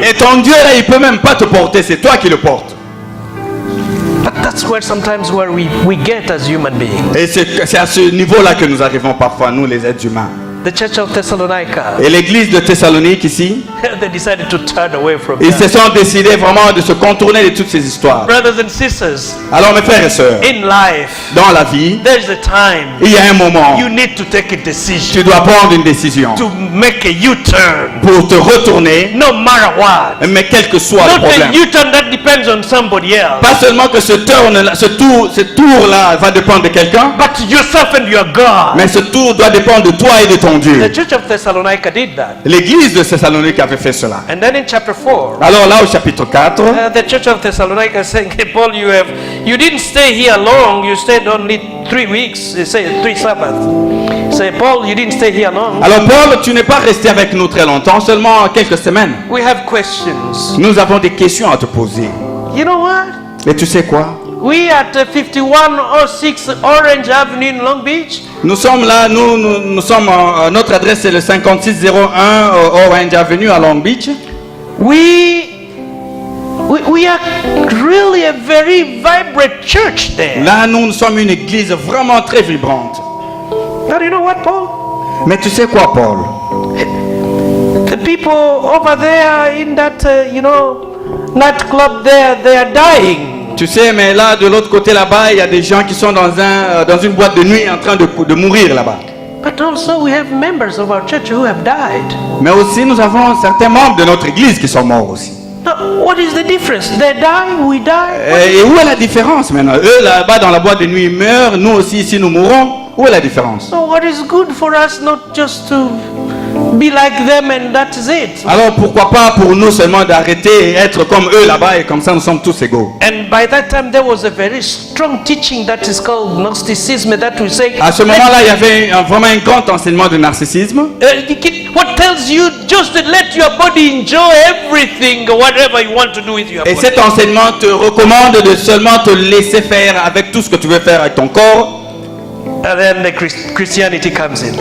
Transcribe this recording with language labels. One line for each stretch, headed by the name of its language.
French: et ton Dieu là, il peut même pas te porter, c'est toi qui le portes.
English: But that's where sometimes where we get as human beings.
French: Et c'est à ce niveau-là que nous arrivons parfois, nous les êtres humains.
English: The church of Thessalonica,
French: Et l'église de Thessalonique ici,
English: they decided to turn away from
French: ils se
English: that.
French: sont décidés vraiment de se contourner de toutes ces histoires.
English: Brothers and sisters,
French: Alors mes frères et sœurs,
English: in life,
French: dans la vie,
English: there's a time
French: il y a un moment,
English: you need to take a decision
French: tu dois prendre une décision
English: to make a U-turn,
French: pour te retourner,
English: no matter what.
French: mais quel que soit le
English: Not a
French: problème.
English: U-turn that depends on somebody else,
French: Pas seulement que ce tour-là va dépendre de quelqu'un,
English: but yourself and your God.
French: mais ce tour doit dépendre de toi et de ton Dieu.
English: The church of Thessalonica did that.
French: L'église de Thessalonique avait fait cela.
English: And then in chapter 4,
French: Alors là, au chapitre 4,
English: the church of Thessalonica is saying, hey, Paul, you didn't stay here long. You stayed only 3 weeks. You say 3 Sabbaths. Say, Paul, you didn't stay here long.
French: alors Paul, tu n'es pas resté avec nous très longtemps, seulement quelques semaines.
English: We have questions.
French: Nous avons des questions à te poser.
English: You know what?
French: Et tu sais quoi?
English: We at 5106 Orange Avenue in Long Beach.
French: Nous sommes là, nous sommes, notre adresse c'est le 5601 Orange Avenue à Long Beach.
English: We are really a very vibrant church there.
French: Là, nous sommes une église vraiment très vibrante.
English: But you know what, Paul?
French: Mais tu sais quoi, Paul?
English: The people over there in that, nightclub there, they are dying.
French: Tu sais, mais là, de l'autre côté là-bas, il y a des gens qui sont dans une boîte de nuit en train de mourir là-bas.
English: But also we have members of our church who have died.
French: Mais aussi, nous avons certains membres de notre église qui sont morts aussi.
English: Now, what is the difference? They die, we die.
French: Et où est la différence maintenant? Eux là-bas dans la boîte de nuit meurent, nous aussi ici nous mourons. Où est la différence?
English: So what is good for us not just to be like them and that is it.
French: Alors pourquoi pas pour nous seulement d'arrêter et être comme eux là-bas et comme ça nous sommes tous égaux.
English: And by that time there was a very strong teaching that is called Gnosticism that we say.
French: À ce moment-là, il y avait vraiment un grand enseignement de narcissisme.
English: What tells you just to let your body enjoy everything, whatever you want to do with your
French: Et
English: body.
French: cet enseignement te recommande de seulement te laisser faire avec tout ce que tu veux faire avec ton corps.
English: And then the Christianity comes in.